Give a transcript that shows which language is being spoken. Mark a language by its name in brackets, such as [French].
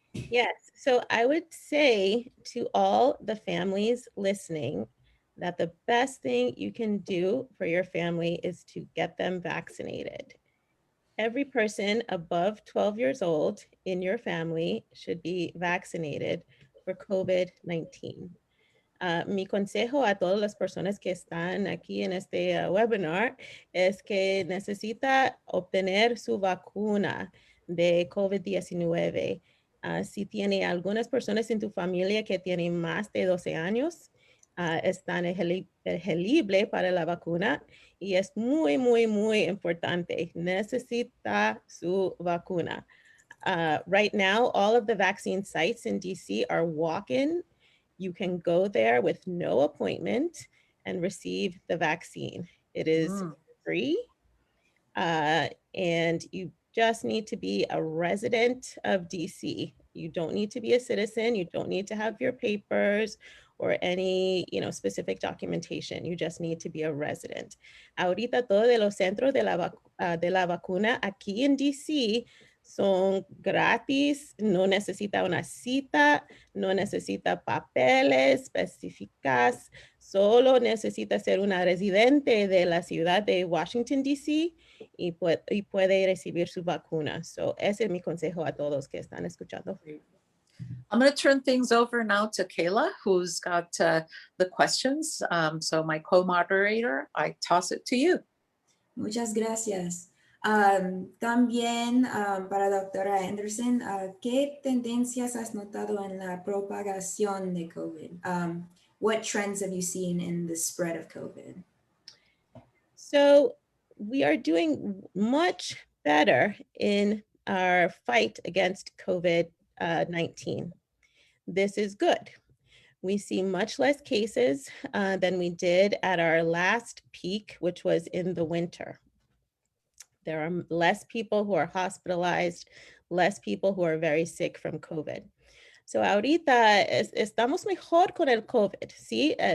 [English] Yes, so I would say to all the families listening that the best thing you can do for your family is to get them vaccinated. Every person above 12 years old in your family should be vaccinated for COVID-19. [Spanish] Mi consejo a todas las personas que están aquí en este webinar es que necesita obtener su vacuna de COVID-19. Si tiene algunas personas en tu familia que tienen más de 12 años, están elegibles para la vacuna, y es muy, muy, muy importante. Necesita su vacuna. [English] Right now, all of the vaccine sites in DC are walk-in. You can go there with no appointment and receive the vaccine. It is free, and you just need to be a resident of DC. You don't need to be a citizen. You don't need to have your papers or any, specific documentation. You just need to be a resident. [Spanish] Ahorita todos de los centros de la vacuna aquí en DC son gratis, no necesita una cita, no necesita papeles específicos, solo necesita ser una residente de la ciudad de Washington, D.C. y puede recibir su vacuna. So, ese es mi consejo a todos que están escuchando. [English] I'm going to turn things over now to Kayla, who's got the questions. So my co-moderator, I toss it to you. [Spanish] Muchas gracias. También para doctora Anderson, ¿qué tendencias has notado en la propagación de COVID? [English] What trends have you seen in the spread of COVID? So we are doing much better in our fight against COVID-19. This is good. We see much less cases than we did at our last peak, which was in the winter. There are less people who are hospitalized, less people who are very sick from COVID. [Spanish] So ahorita estamos mejor con el COVID, ¿sí?